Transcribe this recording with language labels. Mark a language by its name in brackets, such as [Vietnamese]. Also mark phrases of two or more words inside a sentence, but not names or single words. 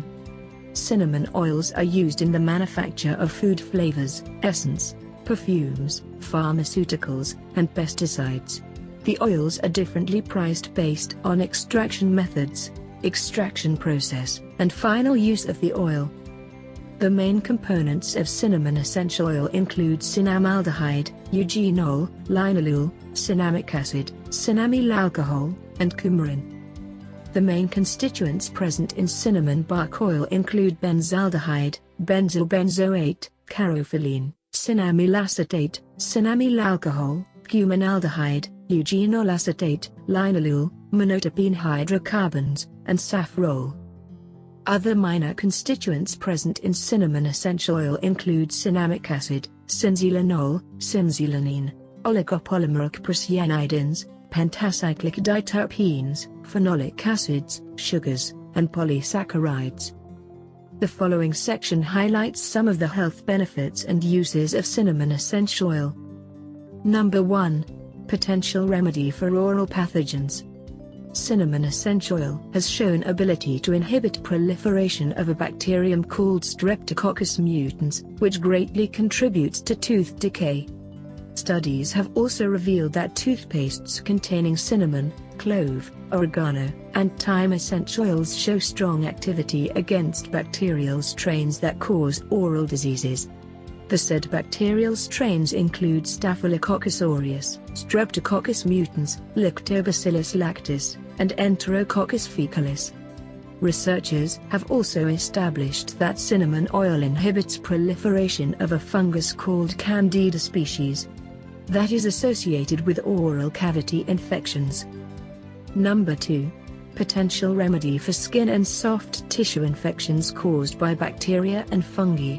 [English] Cinnamon oils are used in the manufacture of food flavors, essence, perfumes, pharmaceuticals, and pesticides. The oils are differently priced based on extraction methods, extraction process, and final use of the oil. The main components of cinnamon essential oil include cinnamaldehyde, eugenol, linalool, cinnamic acid, cinnamyl alcohol, and coumarin. The main constituents present in cinnamon bark oil include benzaldehyde, benzyl benzoate, carophyllene, cinnamyl acetate, cinnamyl alcohol, cuminaldehyde, eugenol acetate, linalool, monotopene hydrocarbons, and safrole. Other minor constituents present in cinnamon essential oil include cinnamic acid, cinzylanol, cinzylanine, oligopolymeric procyanidins, pentacyclic diterpenes, phenolic acids, sugars, and polysaccharides. The following section highlights some of the health benefits and uses of cinnamon essential oil. Number 1. Potential remedy for oral pathogens. Cinnamon essential oil has shown ability to inhibit proliferation of a bacterium called Streptococcus mutans, which greatly contributes to tooth decay. Studies have also revealed that toothpastes containing cinnamon, clove, oregano, and thyme essential oils show strong activity against bacterial strains that cause oral diseases. The said bacterial strains include Staphylococcus aureus, Streptococcus mutans, Lactobacillus lactis, and Enterococcus faecalis. Researchers have also established that cinnamon oil inhibits proliferation of a fungus called Candida species that is associated with oral cavity infections. Number 2. Potential remedy for skin and soft tissue infections caused by bacteria and fungi.